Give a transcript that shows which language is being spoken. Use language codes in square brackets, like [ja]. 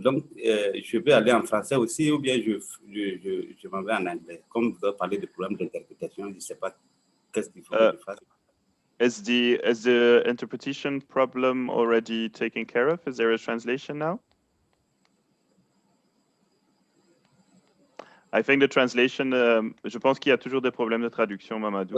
[fr] Donc, je vais aller en français aussi, ou bien je m'en vais en anglais. Comme vous avez parlé de problèmes d'interprétation, je ne sais pas qu'est-ce qu'il faut que je fasse. [en] Is the interpretation problem already taken care of? Is there a translation now? I think the translation, [fr] je pense qu'il y a toujours des problèmes de traduction, Mamadou.